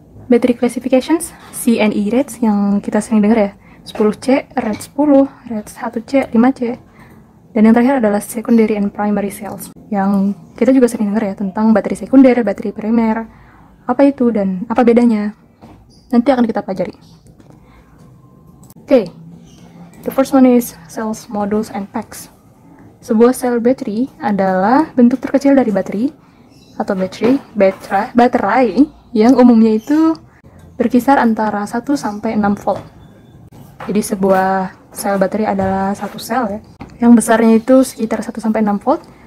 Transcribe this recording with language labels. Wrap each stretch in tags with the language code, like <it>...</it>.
<en>Battery classifications, C and E rates</en> <id>yang kita sering dengar ya,</id> <en>10C, rate 10, rate 1C, 5C.</en> <id>Dan yang terakhir adalah</id> <en>secondary and primary cells,</en> <id>yang kita juga sering dengar ya tentang baterai sekunder, baterai primer, apa itu dan apa bedanya. Nanti akan kita pelajari.</id> <en>Oke, the first one is cells, modules, and packs.</en> <id>Sebuah sel baterai adalah bentuk terkecil dari baterai atau baterai yang umumnya itu berkisar antara 1 sampai 6 volt. Jadi sebuah sel baterai adalah satu sel ya, yang besarnya itu sekitar 1 sampai 6 volt.</id>